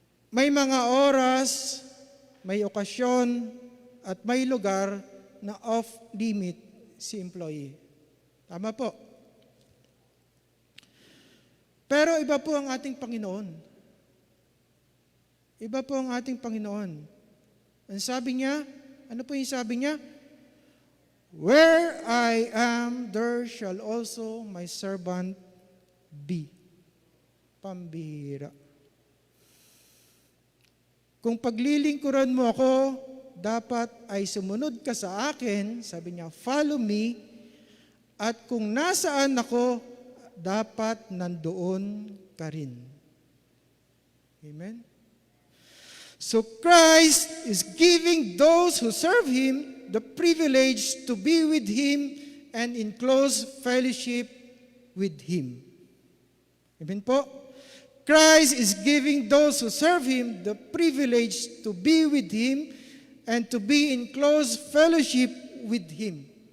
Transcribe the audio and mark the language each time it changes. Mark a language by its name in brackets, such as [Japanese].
[Filipino] May mga oras, may okasyon, at may lugar na off-limit si employee. Tama po. Pero iba po ang ating Panginoon. Iba po ang ating Panginoon. Ang sabi niya, ano po yung sabi niya? [English] Where I am, there shall also my servant be. [Filipino] Pambihira. Kung paglilingkuran mo ako, dapat ay sumunod ka sa akin, sabi niya, [English] follow me, [Filipino] at kung nasaan ako, dapat nandoon ka rin. [English] Amen? So Christ is giving those who serve Him the privilege to be with Him and in close fellowship with Him. Amen po? Christ is giving those who serve Him the privilege to be with Him and to be in close fellowship with Him.